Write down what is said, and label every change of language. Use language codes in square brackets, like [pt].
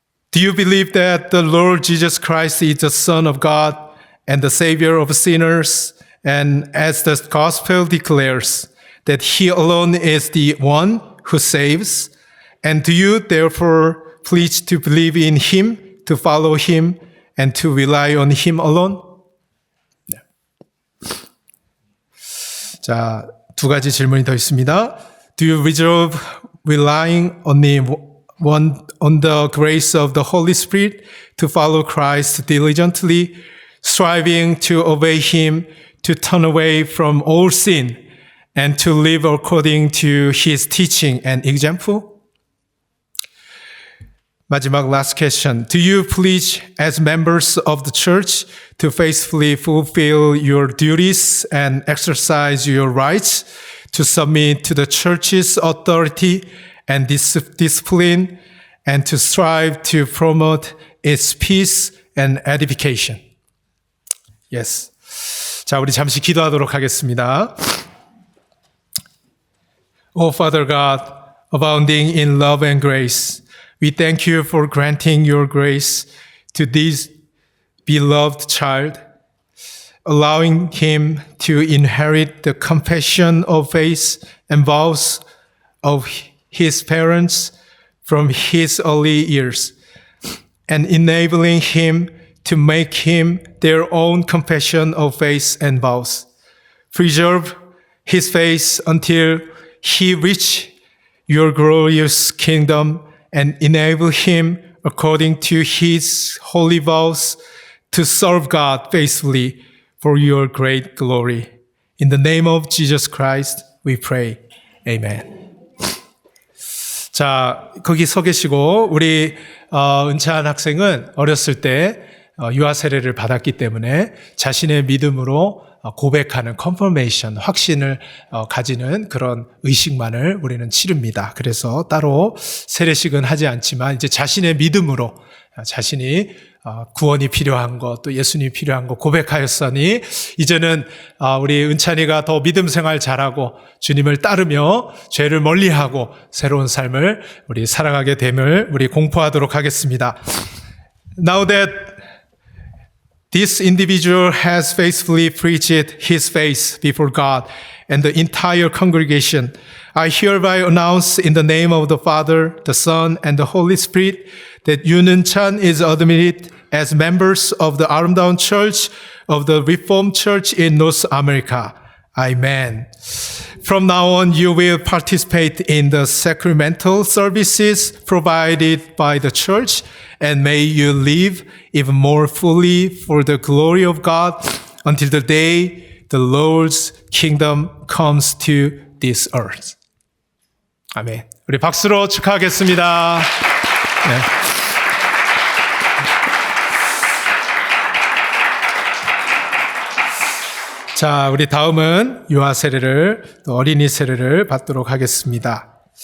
[en] Do you believe that the Lord Jesus Christ is the Son of God and the Savior of sinners? And as the gospel declares, that He alone is the one who saves? And do you therefore pledge to believe in Him, to follow Him, and to rely on Him alone? [ko] 네. 자, 두 가지 질문이 더 있습니다. [en] Do you resolve relying only on the grace of the Holy Spirit to follow Christ diligently, striving to obey Him, to turn away from all sin, and to live according to His teaching and example? [ko] 마지막 [en] last question. Do you pledge as members of the church to faithfully fulfill your duties and exercise your rights, to submit to the church's authority and discipline, and to strive to promote its peace and edification? Yes. [ko] 자, 우리 잠시 기도하도록 하겠습니다. [en] O Father God, abounding in love and grace, we thank you for granting your grace to this beloved child, allowing him to inherit the confession of faith and vows of his parents from his early years, and enabling him to make him their own confession of faith and vows. Preserve his faith until he reach your glorious kingdom and enable him according to his holy vows to serve God faithfully for your great glory. In the name of Jesus Christ, we pray. Amen. [ko] 자, 거기 서 계시고 우리 은찬 학생은 어렸을 때 유아 세례를 받았기 때문에 자신의 믿음으로 고백하는 confirmation, 확신을 가지는 그런 의식만을 우리는 치릅니다. 그래서 따로 세례식은 하지 않지만 이제 자신의 믿음으로 자신이 구원이 필요한 것, 또 예수님이 필요한 것 고백하였으니 이제는 우리 은찬이가 더 믿음 생활 잘하고 주님을 따르며 죄를 멀리하고 새로운 삶을 우리 살아가게 됨을 우리 공포하도록 하겠습니다. [en] Now that this individual has faithfully preached his faith before God and the entire congregation, I hereby announce in the name of the Father, the Son, and the Holy Spirit that Yoon Eun-chan is admitted as members of the Aramdawn Church of the Reformed Church in North America. Amen. From now on, you will participate in the sacramental services provided by the church, and may you live even more fully for the glory of God until the day the Lord's kingdom comes to this earth. [ko] 아멘. 우리 박수로 축하하겠습니다. 네. 자, 우리 다음은 유아 세례를, 또 어린이 세례를 받도록 하겠습니다.